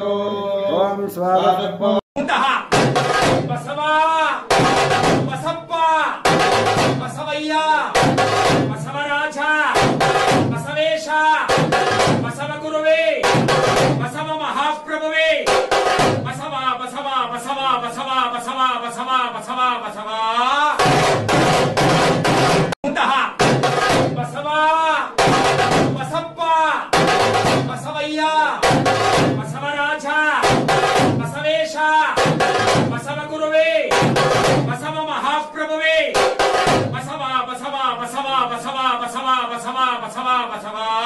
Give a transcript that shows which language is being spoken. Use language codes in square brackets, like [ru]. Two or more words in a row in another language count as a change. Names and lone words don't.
[sa] ओम स्वाहा. [kn] ಬಸವಾ ಬಸಪ್ಪ ಬಸವಯ್ಯ ಬಸವರಾಜ ಬಸವೇಶ ಬಸವ ಗುರುವೇ ಬಸವ ಮಹಾಪ್ರಭುವೇ ಬಸವಾ ಬಸವಾ ಬಸವಾ ಬಸವಾ ಬಸವಾ ಬಸವಾ ಬಸವಾ ಬಸವಾ ಬಸವಾ ಬಸಪ್ಪ ಬಸವಯ್ಯ ಬಸವರಾಜ ಬಸವೇಶ ಬಸವ ಗುರುವೇ ಬಸವ ಮಹಾಪ್ರಭುವೇ ಬಸವಾ ಬಸವಾ ಬಸವಾ ಬಸವಾ ಬಸವಾ ಬಸವಾ ಬಸವಾ ಬಸವಾ.